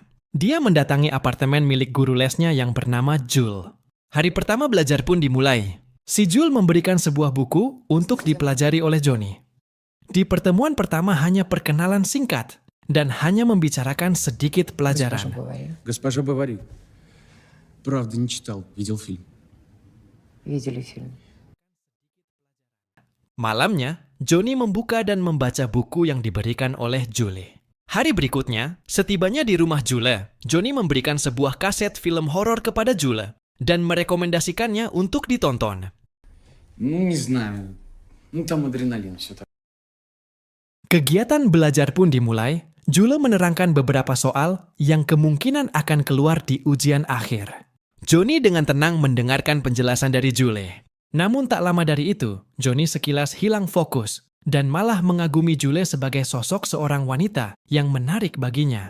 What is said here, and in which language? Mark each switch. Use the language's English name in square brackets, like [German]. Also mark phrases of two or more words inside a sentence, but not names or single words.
[Indonesian] Dia mendatangi apartemen milik guru lesnya yang bernama Jules. Hari pertama belajar pun dimulai. Si Jules memberikan sebuah buku untuk dipelajari oleh Johnny. Di pertemuan pertama hanya perkenalan singkat dan hanya membicarakan sedikit pelajaran. [Russian] Госпожа Бавари. Правда, не читал, видел фильм. Видели фильм. [Indonesian] Malamnya, Johnny membuka dan membaca buku yang diberikan oleh Julie. Hari berikutnya, setibanya di rumah Julie, Johnny memberikan sebuah kaset film horor kepada Julie dan merekomendasikannya untuk ditonton. [Russian] Ну, не знаю. Ну, там адреналин, все так. [Indonesian] Kegiatan belajar pun dimulai. Julie menerangkan beberapa soal yang kemungkinan akan keluar di ujian akhir. Johnny dengan tenang mendengarkan penjelasan dari Julie. Namun tak lama dari itu, Johnny sekilas hilang fokus dan malah mengagumi Julie sebagai sosok seorang wanita yang menarik baginya.